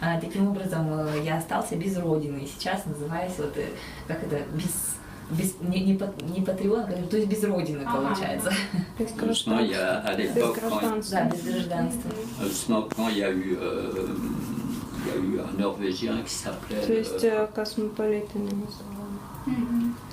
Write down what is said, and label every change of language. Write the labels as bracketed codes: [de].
[ru] Таким образом, я остался без родины, и сейчас называюсь, вот, как это, не патриот, то есть без родины, получается. [fr] Justement, il y a, à l'époque, [ru] Да, без гражданства. [fr] justement, quand il y a eu un Norvégien qui s'appelait... [ru] То есть космополитами называли.